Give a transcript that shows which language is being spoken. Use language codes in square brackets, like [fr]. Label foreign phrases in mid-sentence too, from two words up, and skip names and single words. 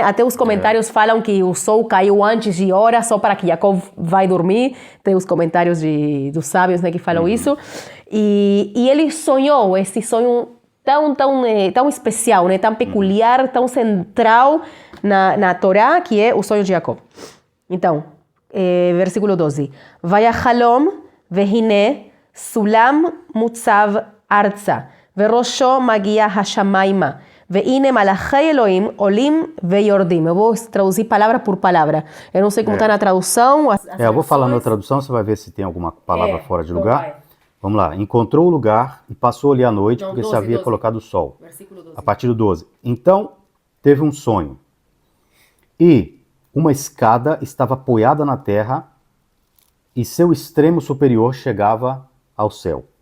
[pt] Até os comentários falam que o sol caiu antes de hora, só para que Yaakov vai dormir. Tem os comentários dos sábios, né, que falam isso. E ele sonhou esse sonho tão especial, né? Tão peculiar, tão central na Torá, que é o sonho de Jacob. Então, versículo 12. [he] ויחלם והנה סלם מצב ארצה וראשו מגיע השמימה והנה מלאכי אלהים עלים וירדים. [pt] Eu vou traduzir palavra por palavra. Eu não sei como está na tradução. Eu vou falar na tradução, você vai ver se tem alguma palavra fora de lugar. Vamos lá. Encontrou o lugar e passou ali a noite, porque se havia colocado o sol. Versículo 12. A partir do 12. Então, teve um sonho. E uma escada estava apoiada na terra e seu extremo superior chegava ao céu.